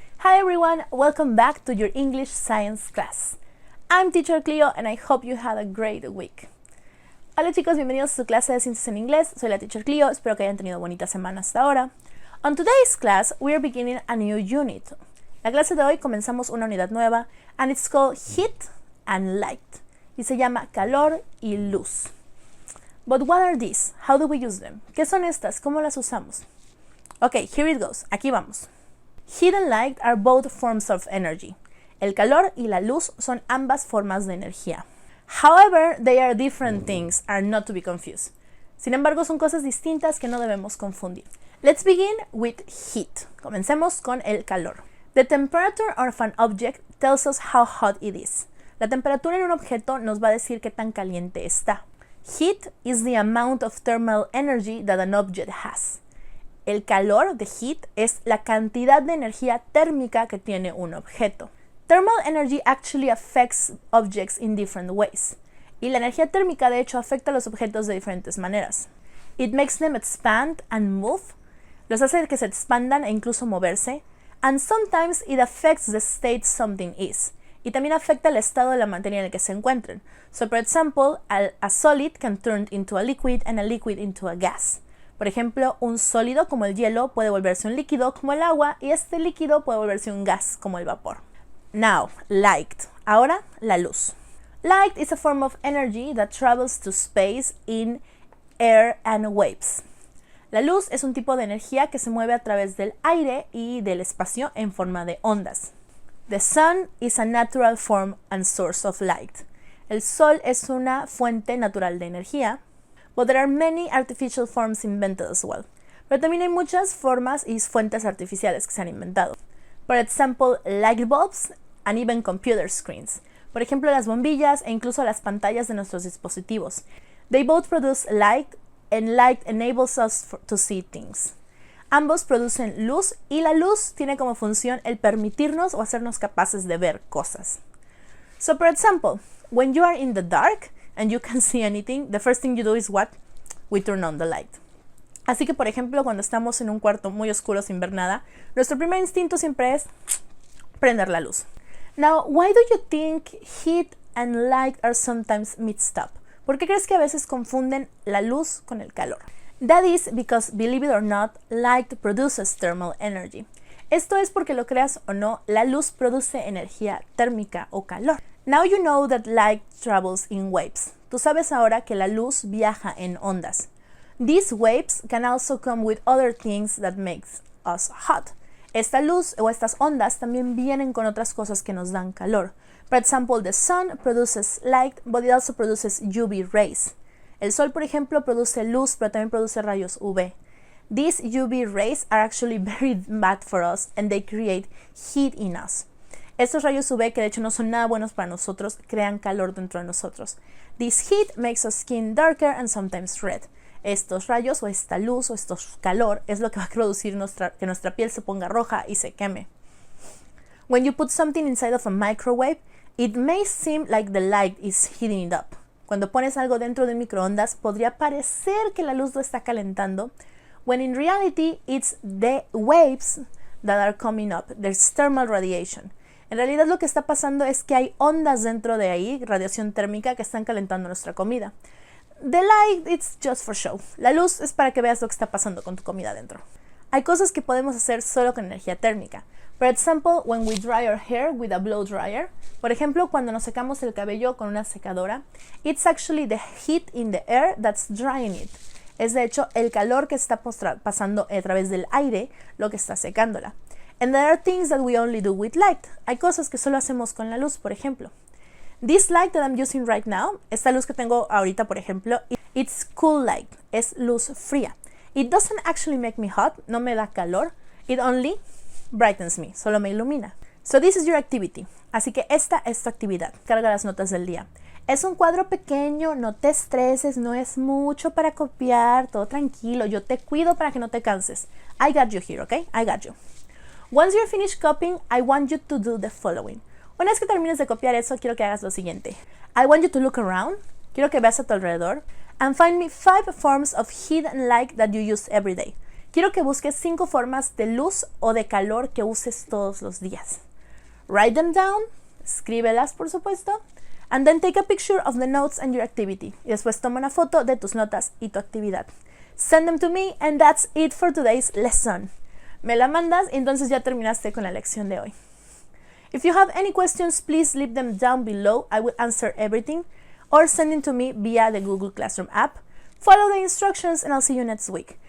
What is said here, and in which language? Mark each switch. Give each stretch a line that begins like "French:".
English: Hi everyone, welcome back to your English science class. I'm Teacher Cleo and I hope you had a great week.
Spanish: Hola chicos, bienvenidos a su clase de ciencias en inglés. Soy la Teacher Cleo, espero que hayan tenido bonita semana hasta ahora.
English: On today's class, we are beginning a new unit.
Spanish: La clase de hoy comenzamos una unidad nueva
English: and it's called Heat and Light.
Spanish: Y se llama calor y luz.
English: But what are these? How do we use them?
Spanish: ¿Qué son estas? ¿Cómo las usamos?
English: Okay, here it goes.
Spanish: Aquí vamos.
English: Heat and light are both forms of energy.
Spanish: El calor y la luz son ambas formas de energía.
English: However, they are different things, are not to be confused.
Spanish: Sin embargo, son cosas distintas que no debemos confundir.
English: Let's begin with heat.
Spanish: Comencemos con el calor.
English: The temperature of an object tells us how hot it is.
Spanish: La temperatura en un objeto nos va a decir qué tan caliente está.
English: Heat is the amount of thermal energy that an object has.
Spanish: El calor de heat es la cantidad de energía térmica que tiene un objeto.
English: Thermal energy actually affects objects in different ways.
Spanish: Y la energía térmica de hecho afecta a los objetos de diferentes maneras.
English: It makes them expand and move.
Spanish: Los hace que se expandan e incluso moverse.
English: And sometimes it affects the state something is.
Spanish: Y también afecta el estado de la materia en el que se encuentren.
English: So, for example, a solid can turn into a liquid and a liquid into a gas.
Spanish: Por ejemplo, un sólido como el hielo puede volverse un líquido como el agua y este líquido puede volverse un gas como el vapor.
English: Now, light.
Spanish: Ahora, la luz.
English: Light is a form of energy that travels to space in air and waves.
Spanish: La luz es un tipo de energía que se mueve a través del aire y del espacio en forma de ondas.
English: The sun is a natural form and source of light.
Spanish: El sol es una fuente natural de energía.
English: But there are many artificial forms invented as well.
Spanish: Pero también hay muchas formas y fuentes artificiales que se han inventado.
English: For example, light bulbs and even computer screens.
Spanish: Por ejemplo, las bombillas e incluso las pantallas de nuestros dispositivos.
English: They both produce light and light enables us to see things.
Spanish: Ambos producen luz y la luz tiene como función el permitirnos o hacernos capaces de ver cosas.
English: So, for example, when you are in the dark, and you can't see anything, the first thing you do is what? We turn on the light.
Spanish: Así que, por ejemplo, cuando estamos en un cuarto muy oscuro sin ver nada, nuestro primer instinto siempre es prender la luz.
English: Now, why do you think heat and light are sometimes mixed up?
Spanish: ¿Por qué crees que a veces confunden la luz con el calor?
English: That is because, believe it or not, light produces thermal energy.
Spanish: Esto es porque lo creas o no, la luz produce energía térmica o calor.
English: Now you know that light travels in waves.
Spanish: Tú sabes ahora que la luz viaja en ondas.
English: These waves can also come with other things that makes us hot.
Spanish: Esta luz o estas ondas también vienen con otras cosas que nos dan calor.
English: For example, the sun produces light, but it also produces UV rays.
Spanish: El sol, por ejemplo, produce luz, pero también produce rayos UV.
English: These UV rays are actually very bad for us and they create heat in us.
Spanish: Estos rayos UV, que de hecho no son nada buenos para nosotros, crean calor dentro de nosotros.
English: This heat makes our skin darker and sometimes red.
Spanish: Estos rayos o esta luz o este calor es lo que va a producir que nuestra piel se ponga roja y se queme.
English: When you put something inside of a microwave, it may seem like the light is heating it up.
Spanish: Cuando pones algo dentro de un microondas, podría parecer que la luz lo está calentando,
English: when in reality it's the waves that are coming up. There's thermal radiation.
Spanish: En realidad lo que está pasando es que hay ondas dentro de ahí, radiación térmica, que están calentando nuestra comida.
English: The light, it's just for show.
Spanish: La luz es para que veas lo que está pasando con tu comida dentro. Hay cosas que podemos hacer solo con energía térmica.
English: For example, when we dry our hair with a blow dryer.
Spanish: Por ejemplo, cuando nos secamos el cabello con una secadora.
English: It's actually the heat in the air that's drying it.
Spanish: Es de hecho el calor que está pasando a través del aire lo que está secándola.
English: And there are things that we only do with light.
Spanish: Hay cosas que solo hacemos con la luz, por ejemplo.
English: This light that I'm using right now,
Spanish: esta luz que tengo ahorita, por ejemplo,
English: it's cool light.
Spanish: Es luz fría.
English: It doesn't actually make me hot,
Spanish: no me da calor.
English: It only brightens me,
Spanish: solo me ilumina.
English: So this is your activity.
Spanish: Así que esta es tu actividad. Carga las notas del día. Es un cuadro pequeño, no te estreses, no es mucho para copiar, todo tranquilo. Yo te cuido para que no te canses.
English: I got you here, okay? I got you. Once you're finished copying, I want you to do the following.
Spanish: Una vez que termines de copiar eso, quiero que hagas lo siguiente.
English: I want you to look around. Quiero que veas a tu alrededor. And find me 5 forms of heat and light that you use every day.
Spanish: quiero que busques 5 formas de luz o de calor que uses todos los días.
English: Write them down,
Spanish: escríbelas por supuesto,
English: and then take a picture of the notes and your activity.
Spanish: Y después toma una foto de tus notas y tu actividad.
English: Send them to me and that's it for today's lesson.
Spanish: Me la mandas y entonces ya terminaste con la lección de hoy.
English: If you have any questions, please leave them down below. I will answer everything, or send them to me via the Google Classroom app. Follow the instructions and I'll see you next week.